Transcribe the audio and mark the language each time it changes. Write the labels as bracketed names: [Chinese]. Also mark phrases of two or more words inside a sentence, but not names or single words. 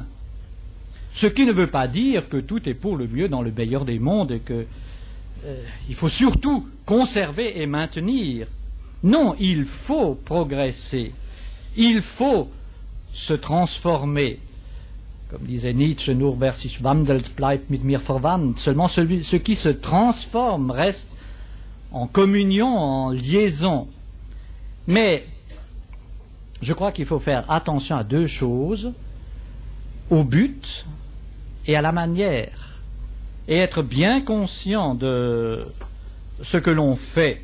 [French] Ce qui ne veut pas dire que tout est pour le mieux dans le meilleur des mondes et que il faut surtout conserver et maintenir. Non, il faut progresser, il faut se transformer. Comme disait [German] Nietzsche, nur wer sich wandelt, bleibt mit mir verwandt. [French] Seulement ce qui se transforme reste en communion, en liaison. Mais je crois qu'il faut faire attention à 2 choses, au but et à la manière, et être bien conscient de ce que l'on fait.